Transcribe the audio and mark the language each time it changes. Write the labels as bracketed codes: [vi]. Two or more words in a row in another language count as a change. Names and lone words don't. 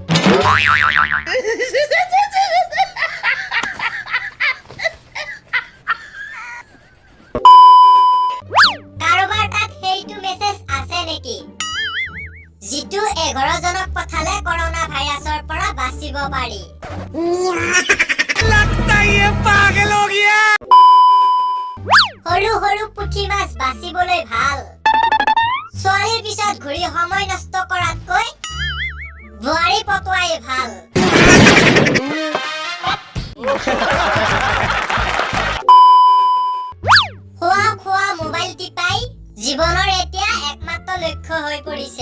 [as] কাৰোবাৰ তাত সেইটো মেছেজ আছে নেকি যিটো 11 জনক পঠালে কৰোনা ভাইৰাছৰ পৰা বাচিব পাৰি [hi] लगता ये पागल हो गया [as] সৰু সৰু পুঠি মাছ বাচিবলৈ ভাল ছোৱালীৰ পিছত ঘূৰি সময় নষ্ট কৰাতকৈ বোৱাৰী পটোৱাই ভাল খোৱা মোবাইল টিপাই জীৱনৰ এতিয়া একমাত্ৰ লক্ষ্য হৈ পৰিছে